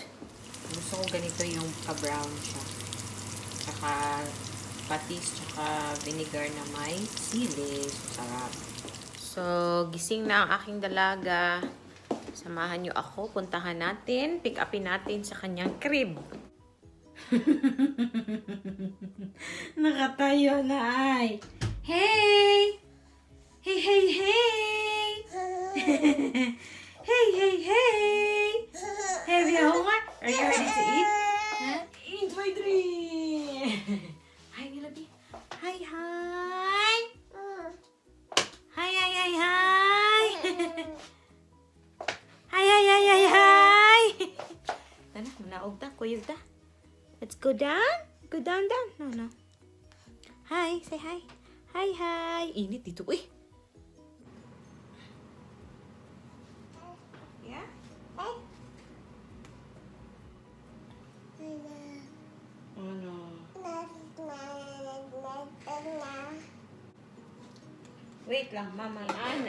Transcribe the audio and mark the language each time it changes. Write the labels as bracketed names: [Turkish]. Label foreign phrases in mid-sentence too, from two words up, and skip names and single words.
[Filipino] Gusto ko ganito yung ka-brown siya. Tsaka, patis, tsaka vinegar na may sili. Sarap. So, gising na ang aking dalaga. Samahan nyo ako. Puntahan natin. Pick upin natin sa kanyang crib. Nakatayo na ay. [English] Hey! Hey, hey, hey! Hey, hey, hey! Hey, we are home. Are you ready to eat? Huh? Eat my dream! Hi, Nilabi. Hi, hi! Hi, hi, hi, hi! Hi, hi, hi, hi, hi! [Cebuano] Tana, manaog ta, kuyog ta. [English] Let's go down. Go down, down. No, no. Hi, say hi. Hi, hi. [Filipino] Init dito. Uy! [English] Yeah? Oh. [Filipino] Ano? Wait lang, mama. Ana.